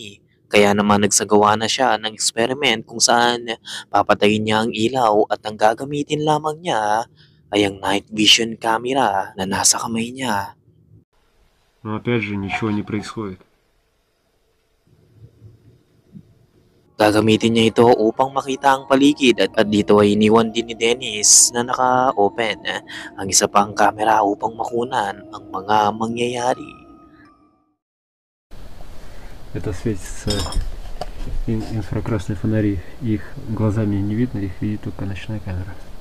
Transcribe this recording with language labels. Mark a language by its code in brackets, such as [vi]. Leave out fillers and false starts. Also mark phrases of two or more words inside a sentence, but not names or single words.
[tl] Kaya naman nagsagawa na siya ng experiment kung saan papatayin niya ang ilaw at ang gagamitin lamang niya ay ang [en] night vision camera [tl] na nasa kamay niya. [ru] Но опять же ничего не происходит. [tl] Gagamitin niya ito upang makita ang paligid at dito ay iniwan din ni Dennis na naka-open ang isa pang camera upang makunan ang mga mangyayari. [ru] Это светится инфракрасные фонари. Их глазами не видно, их видит только ночная камера.